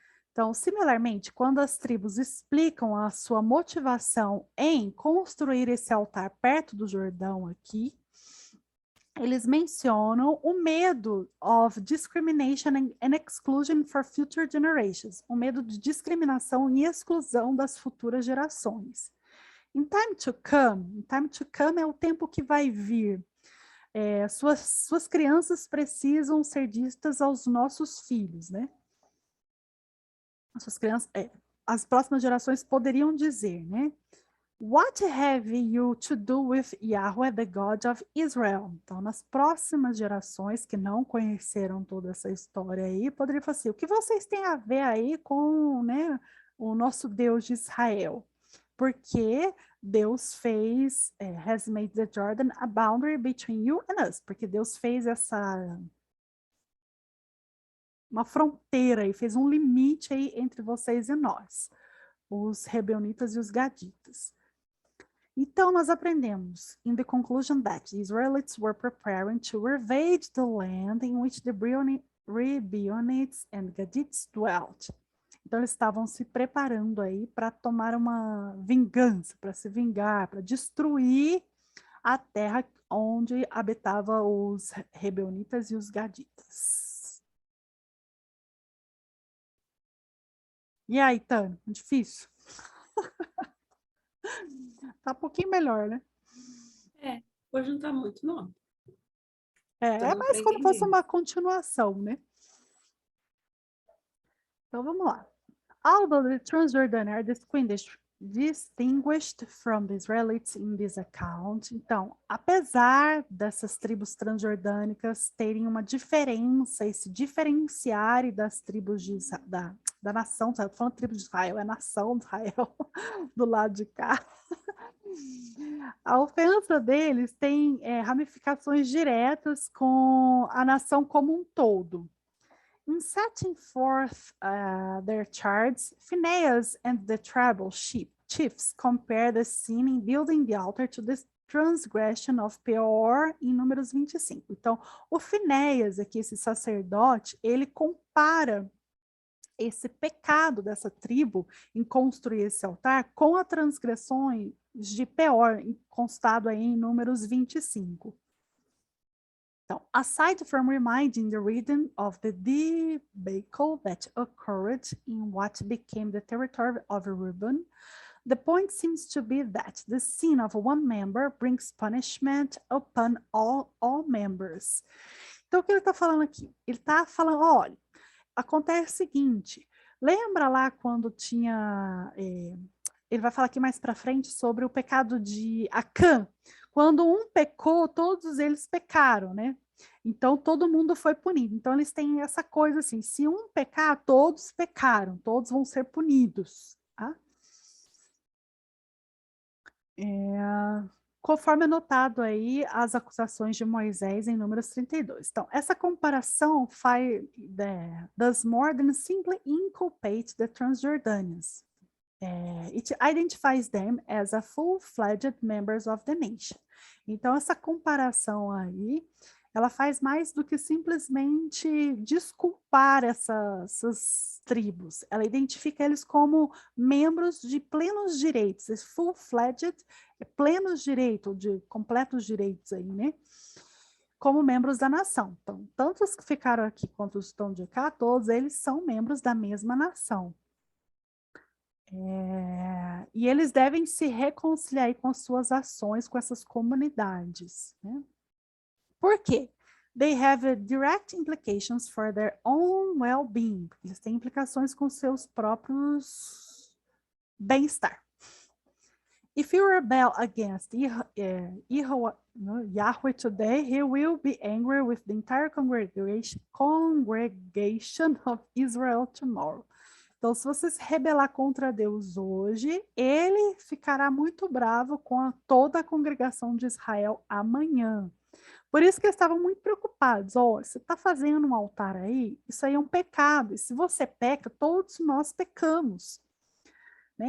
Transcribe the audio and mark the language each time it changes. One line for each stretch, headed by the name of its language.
Portuguese: Então, similarmente, quando as tribos explicam a sua motivação em construir esse altar perto do Jordão aqui, eles mencionam o medo
English: of discrimination and exclusion for future generations,
Portuguese: o medo de discriminação e exclusão das futuras gerações.
English: In time to come
Portuguese: é o tempo que vai vir. Suas crianças precisam ser ditas aos nossos filhos, né? Suas crianças, as próximas gerações poderiam dizer, né?
English: What have you to do with Yahweh, the God of Israel?
Portuguese: Então, nas próximas gerações que não conheceram toda essa história aí, poderiam falar assim, o que vocês têm a ver aí com, né, o nosso Deus de Israel? Porque Deus fez,
English: has made the Jordan a boundary between you and us.
Portuguese: Porque Deus fez uma fronteira e fez um limite aí entre vocês e nós, os Rebeonitas e os Gaditas. Então, nós aprendemos,
English: in the conclusion that the Israelites were preparing to invade the land in which the Rebeonites and Gadites dwelt.
Portuguese: Então, eles estavam se preparando aí para tomar uma vingança, para se vingar, para destruir a terra onde habitavam os Rebeonitas e os Gaditas. E aí, Tânia, difícil? Tá um pouquinho melhor, né? Hoje não tá muito, não. É mais como se fosse uma continuação, né? Então, vamos lá.
English: Although the Transjordan are distinguished distinguished from the Israelites in this account.
Portuguese: Então, apesar dessas tribos transjordânicas terem uma diferença e se diferenciarem das tribos da nação, estou falando tribo de Israel, é nação de Israel, do lado de cá. A ofensa deles tem ramificações diretas com a nação como um todo.
English: In setting forth their charts, Phinehas and the tribal chiefs compare the sin in building the altar to the transgression of Peor
Portuguese: em Números 25. Então, o Finéias, aqui, esse sacerdote, ele compara esse pecado dessa tribo em construir esse altar com a transgressão de Peor, constado aí em Números 25. Então,
English: aside from reminding the reading of the debacle that occurred in what became the territory of Reuben, the point seems to be that the sin of one member brings punishment upon all members.
Portuguese: Então, o que ele está falando aqui? Ele está falando, olha, acontece o seguinte, lembra lá quando tinha... ele vai falar aqui mais para frente sobre o pecado de Acã. Quando um pecou, todos eles pecaram, né? Então, todo mundo foi punido. Então, eles têm essa coisa assim, se um pecar, todos pecaram, todos vão ser punidos. Tá? Conforme anotado aí, as acusações de Moisés em Números 32. Então, essa comparação
English: does more than simply inculpate the Transjordanians. It identifies them as a full-fledged members of the nation.
Portuguese: Então, essa comparação aí, ela faz mais do que simplesmente desculpar essas tribos. Ela identifica eles como membros de plenos direitos, full-fledged, plenos direitos, de completos direitos aí, né? Como membros da nação. Então, tanto os que ficaram aqui quanto os que estão de cá, todos eles são membros da mesma nação. E eles devem se reconciliar com as suas ações com essas comunidades. Né? Por quê?
English: They have direct implications for their own well-being.
Portuguese: Eles têm implicações com seus próprios bem-estar.
English: If you rebel against Yahweh today, he will be angry with the entire congregation of Israel tomorrow.
Portuguese: Então, se você se rebelar contra Deus hoje, ele ficará muito bravo com toda a congregação de Israel amanhã. Por isso que eles estavam muito preocupados. Você está fazendo um altar aí? Isso aí é um pecado. E se você peca, todos nós pecamos. Né?